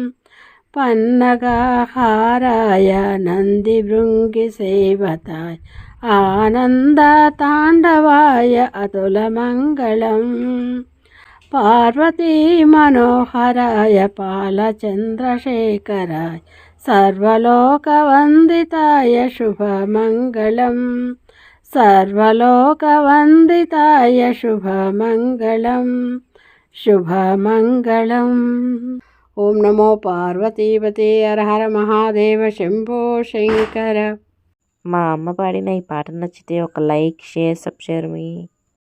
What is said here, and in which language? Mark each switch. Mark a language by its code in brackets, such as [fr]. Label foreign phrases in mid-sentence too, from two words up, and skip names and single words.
[sa] पन्नगहाराय नन्दिभृङ्गिसेविताय आनन्दताण्डवाय अतुलमङ्गलम् पार्वती मनोहराय बालचन्द्रशेखराय सर्वलोकवन्दिताय शुभमङ्गलम् सर्वलोकवन्दिताय शुभमङ्गलम् शुभमङ्गलम्। ఓం నమో పార్వతీపతే హర హర మహాదేవ శంభో శంకర. [te] మా అమ్మ పాడిన ఈ పాట నచ్చితే ఒక [en] like, share, subscribe [te] మీ